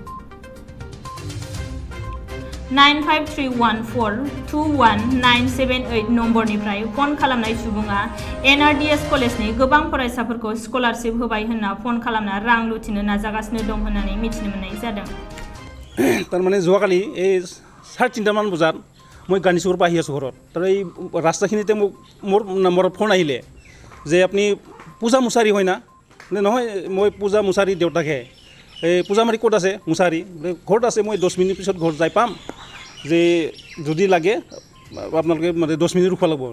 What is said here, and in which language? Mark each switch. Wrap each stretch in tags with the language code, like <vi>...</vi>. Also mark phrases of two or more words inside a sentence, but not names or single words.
<brx>9531421978 नम्बरनिफ्राय फन खालामनाय सुबुङा NRDS कलेजनि गोबां फरायसाफोरखौ स्कलारशिप होबाय होनना फन खालामना रां लुथिनो नाजागासिनो दं होननानै मिथिनो मोननाय जादों।</brx> <as>तारमाने যোৱাকালি এই 3:30 মান বজাত মই গানিচুৰ পৰা আহি আছোঁ ঘৰত। তাৰ এই ৰাস্তাখিনিতে মোৰ নম্বৰত ফোন আহিলে যে আপুনি পূজা মুছাৰী হয় না? নহয়, মই পূজা মুছাৰী দেউতাকহে। এই পূজামাৰী ক'ত আছে? মুছাৰী ঘৰত আছে, মই 10 মিনিট পিছত ঘৰত যাই পাম, যে যদি লাগে আপোনালোকে মানে 10 মিনিট ৰখিব লাগিব।</as>